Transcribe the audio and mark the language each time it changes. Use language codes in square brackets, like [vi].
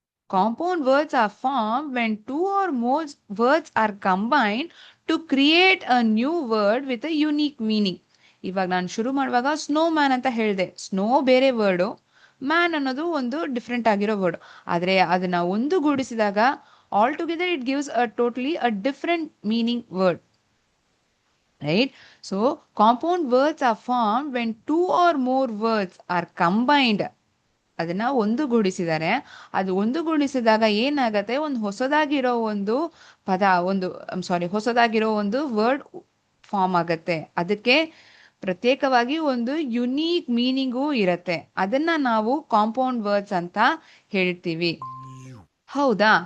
[en] Compound words are formed when two or more words are combined to create a new word with a unique meaning. [kn] ಇವಾಗ ನಾನು ಶುರು ಮಾಡುವಾಗ snow man ಅಂತ ಹೇಳಿದೆ. Snow ಬೇರೆ word, man ಅನ್ನೋದು ಒಂದು ಡಿಫ್ರೆಂಟ್ ಆಗಿರೋ ವರ್ಡ್. ಆದ್ರೆ ಅದನ್ನ ಒಂದುಗೂಡಿಸಿದಾಗ [en] All together it gives a totally a different meaning word. Right? So compound words are formed when two or more words are combined. [kn] ಅದನ್ನ ಒಂದುಗೂಡಿಸಿದರೆ ಅದು ಒಂದುಗೂಡಿಸಿದಾಗ ಏನಾಗತ್ತೆ? ಒಂದು ಹೊಸದಾಗಿರೋ ಒಂದು ಪದ, ಹೊಸದಾಗಿರೋ ಒಂದು ವರ್ಡ್ ಫಾರ್ಮ್ ಆಗತ್ತೆ. ಅದಕ್ಕೆ ಪ್ರತ್ಯೇಕವಾಗಿ ಒಂದು ಯುನೀಕ್ ಮೀನಿಂಗೂ ಇರತ್ತೆ. ಅದನ್ನ ನಾವು ಕಾಂಪೌಂಡ್ ವರ್ಡ್ಸ್ ಅಂತ ಹೇಳ್ತೀವಿ. ಹೌದಾ?